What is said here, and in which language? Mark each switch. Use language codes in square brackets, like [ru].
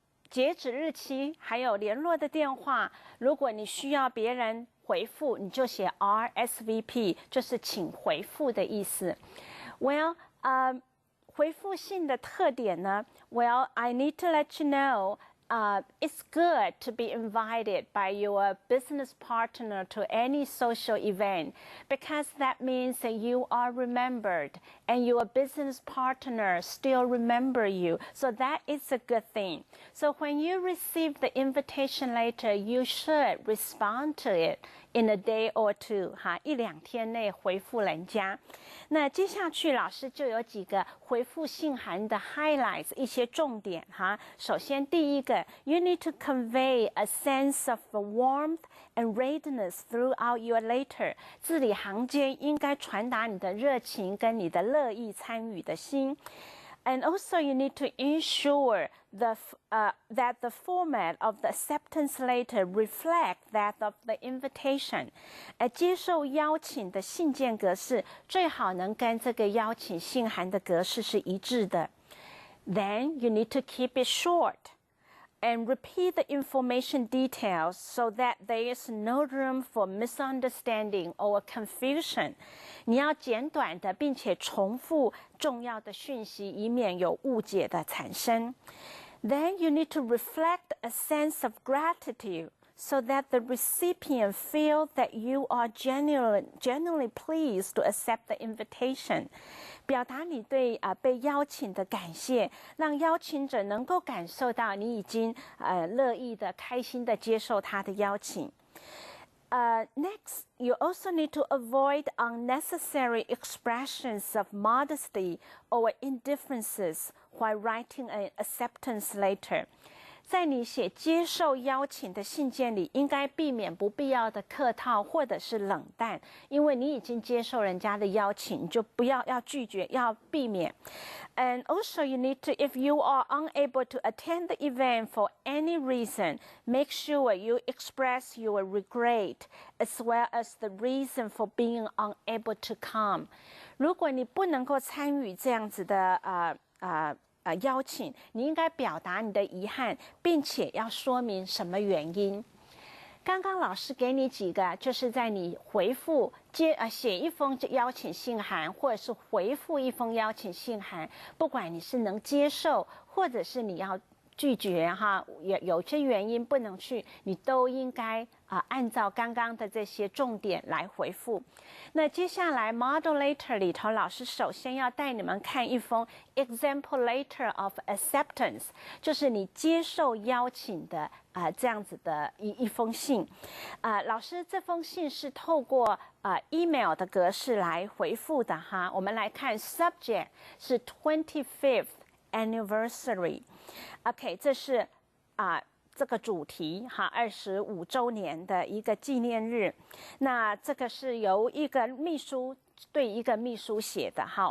[zh] 截止日期还有联络的电话，如果你需要别人回复，你就写 RSVP， 就是请回复的意思。 [en] Well, [zh] 回复信的特点呢 [en] ？Well, I need to let you know. It's good to be invited by your business partner to any social event because that means that you are remembered and your business partner still remember you. So that is a good thing. So when you receive the invitation letter, you should respond to it in a day or two. [zh] 一两天内回复人家。那接下去老师就有几个回复信函的 highlights 一些重点首先第一个 [en] you need to convey a sense of warmth and readiness throughout your letter [zh] 字里行间应该传达你的热情跟你的乐意参与的心。 [en] And also you need to ensure that the format of the acceptance letter reflect that of the invitation. [zh] 接受邀请的信件格式最好能跟这个邀请信函的格式是一致的。 [en] Then you need to keep it short and repeat the information details so that there is no room for misunderstanding or confusion. [zh] 你要简短的并且重复重要的讯息，以免有误解的产生。 [en] Then you need to reflect a sense of gratitude so that the recipient feel that you are genuinely pleased to accept the invitation. [zh] 表达你对被邀请的感谢，让邀请者能够感受到你已经乐意的、开心的接受他的邀请。 [en] Next, you also need to avoid unnecessary expressions of modesty or indifferences while writing an acceptance letter. [zh] 在你写接受邀请的信件里，应该避免不必要的客套或者是冷淡，因为你已经接受人家的邀请，你就不要拒绝，要避免。 [en] And also you need to, if you are unable to attend the event for any reason, make sure you express your regret as well as the reason for being unable to come. [zh] 如果你不能够参与这样子的邀请，你应该表达你的遗憾，并且要说明什么原因。刚刚老师给你几个，就是在你回复写一封邀请信函，或者是回复一封邀请信函，不管你是能接受，或者是你要拒绝哈，有些原因不能去，你都应该按照刚刚的这些重点来回复。那接下来 model letter 里头，老师首先要带你们看一封 [en] example letter of acceptance， [zh] 就是你接受邀请的这样子的一封信。老师这封信是透过email 的格式来回复的哈。我们来看 subject 是 25th anniversary。 OK， 这是这个主题哈，25周年的一个纪念日。那这个是由一个秘书对一个秘书写的哈。